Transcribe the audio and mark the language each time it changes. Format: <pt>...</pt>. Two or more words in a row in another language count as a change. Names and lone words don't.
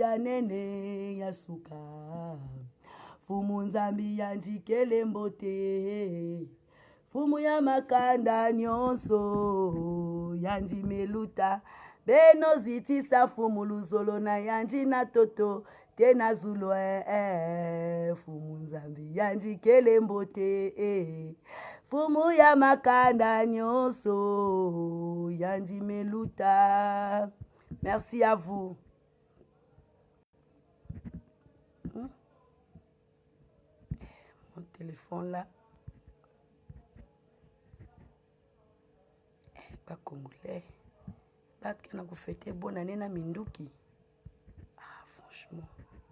<ktu>ya nene ya suka fumu nzambi yanji kelembo te fumu ya makanda nyonso yanji meluta beno zitisa fumu luzolo na yanji na toto tena zulo fumu nzambi yanji kelembo te fumu ya makanda nyonso yanji meluta.</ktu> <fr>Merci à vous. Mon téléphone là. Pas congolais. Pas que</fr> <ktu>na kufete</ktu> <fr>bonne année</fr> <ktu>na minduki.</ktu> <fr>Franchement.</fr>